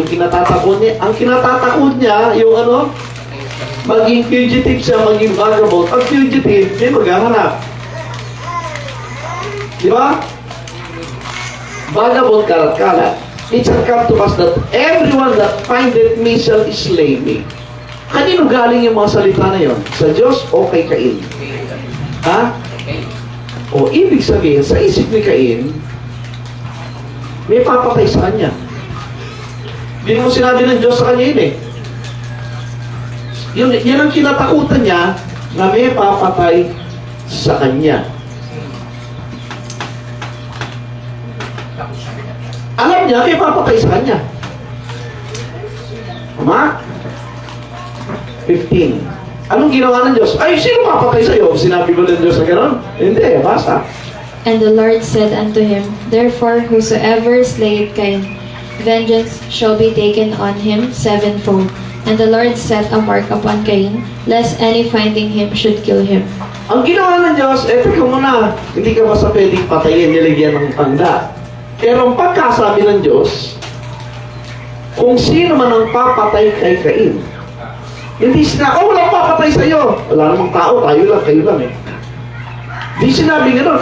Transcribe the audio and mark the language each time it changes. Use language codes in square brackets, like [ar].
[tl] Yung kinatatakot niya, ang kinatatakot niya, yung ano, maging fugitive siya, maging vagabond. Pag fugitive, may maghahanap. Di ba? Vagabond, kalat-kalat. [en] It shall come to pass that everyone that findeth me shall slay me. [tl] Kanino galing yung mga salita na yon? Sa Diyos o kay Cain? Ha? O ibig sabihin, sa isip ni Cain, may papatay sa kanya. Hindi mo sinabi ng Diyos sa kanya yun eh. Yan ang kinatakutan niya na may papatay sa kanya. Alam niya, may papatay sa kanya. Tama? 15. Anong ginawa ng Diyos? Ay, sino papatay sa'yo? Sinabi ba ng Diyos na gano'n? Hindi, basta. [en] And the Lord said unto him, Therefore whosoever slayeth Cain, vengeance shall be taken on him sevenfold. And the Lord set a mark upon Cain, lest any finding him should kill him. [tl] Ang ginawa ng Diyos, teka muna, hindi ka basta pwedeng patayin, nilagyan ng tanda. Pero ang pagkasabi ng Diyos, kung sino man ang papatay kay Cain, hindi walang papatay sa'yo. Wala namang tao, tayo lang, kayo lang eh. Di sinabi gano'n.